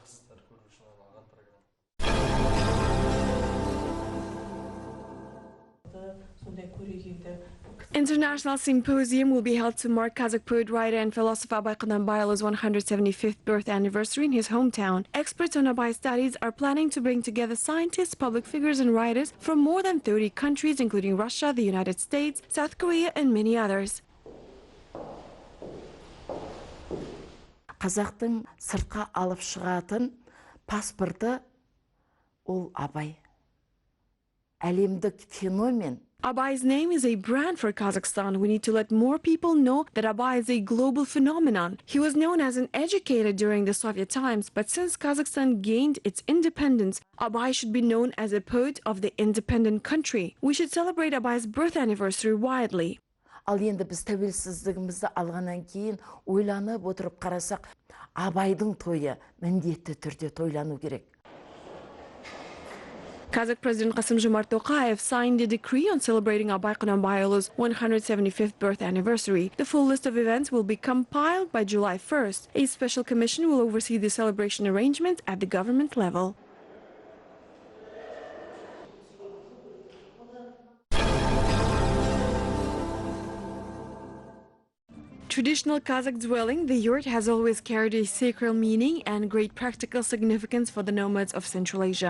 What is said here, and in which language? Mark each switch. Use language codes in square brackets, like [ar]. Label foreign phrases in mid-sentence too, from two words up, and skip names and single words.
[en] International Symposium will be held to mark Kazakh poet, writer and philosopher Abay Qudanbayulu's 175th birth anniversary in his hometown. Experts on Abay studies are planning to bring together scientists, public figures and writers from more than 30 countries, including Russia, the United States, South Korea and many others. [kk] Қазақтың сыртқа алып шығатын паспорты ол Абай. Әлемдік феномен. [en] Abay's name is a brand for Kazakhstan. We need to let more people know that Abay is a global phenomenon. He was known as an educator during the Soviet times, but since Kazakhstan gained its independence, Abay should be known as a poet of the independent country. We should celebrate Abay's birth anniversary widely. [kk] Ал енді біз тәуелсіздігімізді алғаннан кейін ойланып отырып қарасақ, Абайдың тойы міндетті түрде тойлану керек. [en] Kazakh President Kassym-Jomart Tokayev signed a decree on celebrating Abay Qudanbayulu's 175th birth anniversary. The full list of events will be compiled by July 1st. A special commission will oversee the celebration arrangements at the government level. Traditional Kazakh dwelling, the yurt has always carried a sacred meaning and great practical significance for the nomads of Central Asia.